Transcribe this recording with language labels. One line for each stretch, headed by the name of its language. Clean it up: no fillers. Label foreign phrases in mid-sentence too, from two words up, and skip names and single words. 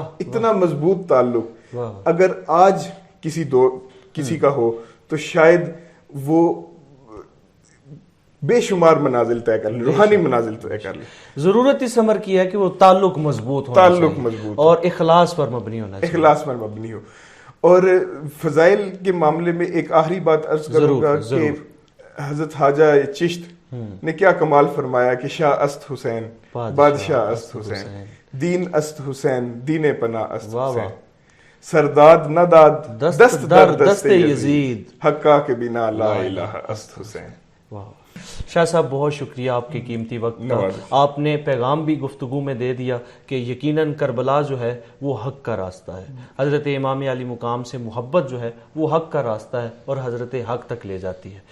Urdu: اتنا مضبوط تعلق اگر آج کسی کا ہو تو شاید وہ بے شمار منازل طے کر لے، روحانی منازل طے کر لے. ضرورت اس امر کی ہے کہ وہ تعلق مضبوط ہو اور اخلاص پر مبنی ہونا چاہیے، اخلاص پر مبنی ہو. اور فضائل کے معاملے میں ایک آخری بات عرض کروں گا کہ حضرت خواجہ چشت نے کیا کمال فرمایا کہ
Persian: شاہ است حسین بادشاہ است حسین، دین است حسین دین پناہ است حسین، سرداد نہ داد دست در دست یزید، حقا کے بنا لا الہ است حسین.
Urdu: شاہ صاحب بہت شکریہ آپ کے قیمتی وقت کا. آپ نے پیغام بھی گفتگو میں دے دیا کہ یقیناً کربلا جو ہے وہ حق کا راستہ ہے. حضرت امام علی مقام سے محبت جو ہے وہ حق کا راستہ ہے اور حضرت حق تک لے جاتی ہے.